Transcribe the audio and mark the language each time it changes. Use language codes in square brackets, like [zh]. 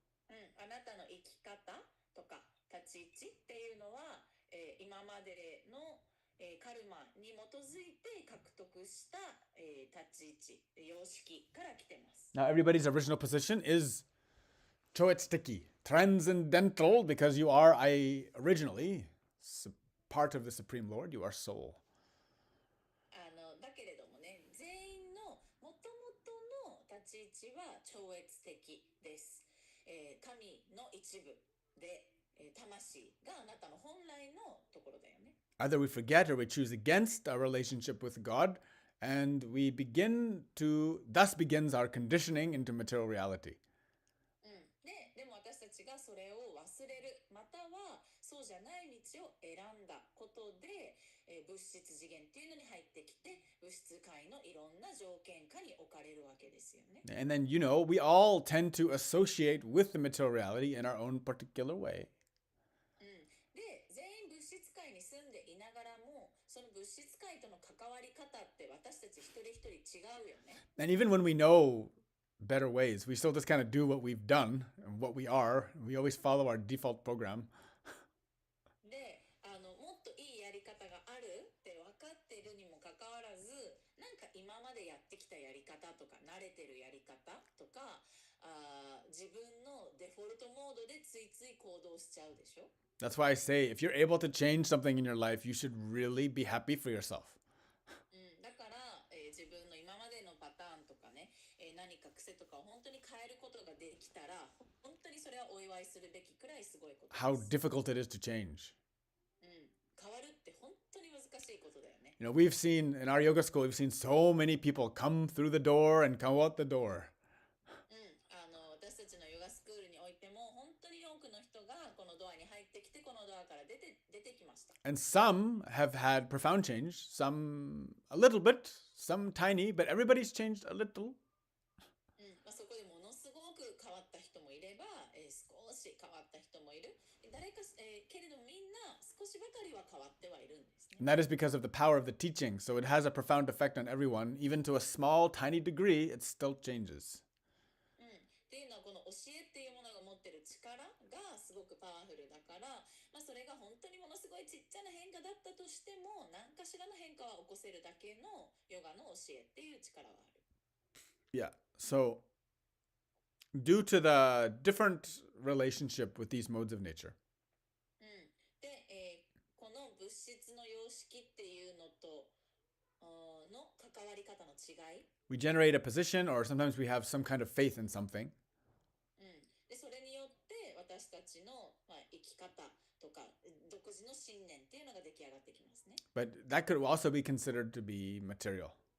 [ja] あなたの生き方とか立ち位置っていうのは、今までの、カルマに基づいて獲得した、立ち位置様式から来てます [en] Now, everybody's original position is choetstiki, transcendental, because you are originally part of the Supreme Lord, you are soul. [ja] だけれどもね全員のもともとの立ち位置は超越的です、神の一部で、魂があなたの本来のところだよね [en] Either we forget or we choose against our relationship with God, and we thus begins our conditioning into material reality. [ja] でも私たちがそれを忘れるまたはそうじゃない道を選んだことで、物質次元っていうのに入ってきて物質界のいろんな条件下に置かれるわけですよね。 [en] And then, we all tend to associate with the material reality in our own particular way. [ja] で全員物質界に住んでいながらもその物質界との関わり方って私たち一人一人違うよね。 [en] And even when we know better ways, we still just kind of do what we've done and what we are. We always follow our default program. [ja] でもっといいやり方があるって分かっているにもかかわらずなんか今ままでやってきたやり方とか慣れてるやり方とか自分のデフォルトモードでついつい行動しちゃうでしょ。 [en] That's why I say if you're able to change something in your life, you should really be happy for yourself. [ja] だから、自分の今までのパターンとかね、何か癖とかを本当に変えることができたら本当にそれはお祝いするべきくらいすごいことです。 [en] How difficult it is to change. [ja] 変わるって本当に難しいことだよね。 [en] You know, we've seen in our yoga school, we've seen so many people come through the door and come out the door. [ja] 私たちのヨガスクールにおいても本当に多くの人がこのドアに入ってきてこのドアから出てきました。 [en] And some have had profound change, some a little bit, some tiny, but everybody's changed a little. [ja] そこでものすごく変わった人もいれば、少し変わった人もいる。誰か、けれどみんな少しばかりは変わってはいるんですね。 [en] And that is because of the power of the teaching. So it has a profound effect on everyone. Even to a small, tiny degree, it still changes. [ja] っていうのはこの教えっていうものが持ってる力がすごくパワフルだから、それが本当にものすごいちっちゃな変化だったとしても何かしらの変化は起こせるだけのヨガの教えっていう力はある。 [en] Yeah. So, due to the different relationship with these modes of nature, [ja] で、この物質の様式っていうのとの関わり方の違い、 [en] we generate a position, or sometimes we have some kind of faith in something. [ja] でそれによって私たちの、生き方とか独自の信念っていうのが出来上がってきますね。 [en] But that could also be considered to be material.